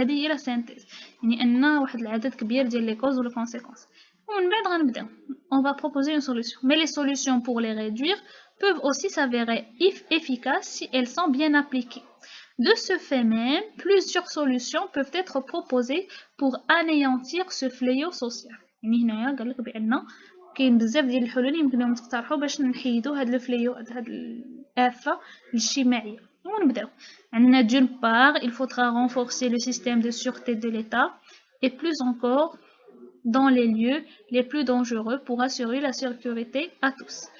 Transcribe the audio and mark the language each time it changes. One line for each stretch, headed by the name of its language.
Arabic: هذه هي لا سينتيز، يعني ان واحد العدد كبير ديال لي كوز و لي كونسيكونس، ومن بعد غنبداو
French: on va proposer une solution. Mais les solutions pour les réduire peuvent aussi s'avérer efficaces si elles sont bien appliquées. De ce fait même, plusieurs solutions peuvent être proposées pour anéantir ce fléau social.
Arabic: يعني هنايا قال لك بان كاين بزاف ديال الحلول اللي يمكنهم تقترحوا باش نحيدوا هاد الفليو، هاد الآفة الاجتماعية. ونبداو. عندنا
French: d'une part, il faudra renforcer le système de sûreté de l'État et plus encore dans les lieux les plus dangereux pour assurer la sécurité à tous.